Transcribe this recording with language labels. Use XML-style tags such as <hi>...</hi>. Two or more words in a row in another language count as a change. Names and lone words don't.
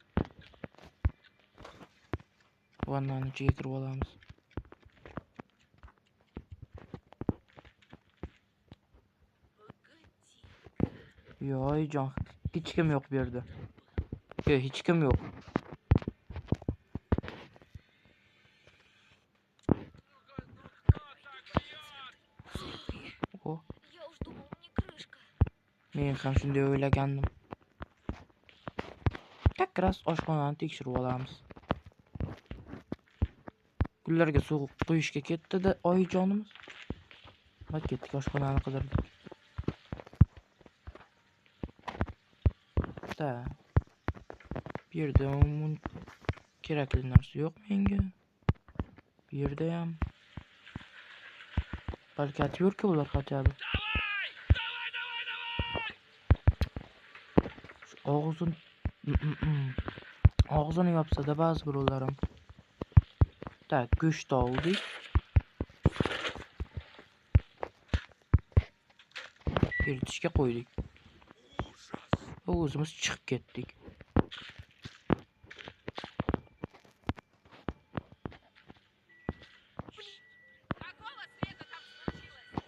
<uz>Vannani ichiga kirib olamiz. Yo'q, hech kim yo'q bu yerda. Hech kim yo'q.</uz> <ru>Я уж думал, мне крышка.</ru> <uz>Men ham shunday o'ylagandim. Kakras oshxonani tekshirib olamiz. Gullarga suv quyishga ketdi-da oyijonimiz. Hadi ketdik oshxonani qidirdik. Da. Bu yerda kerakli narsa yo'q menga. Bu yerda ham balki atyorka ular</uz> <ru>хотя бы.</ru> <uz>Og'zini yopsa-da ba'zi birovlar ham. Tak, go'sht oldik. Eritishga qo'ydik. O'zimiz chiqib ketdik.</uz> <ru>Какого света там случилось?</ru>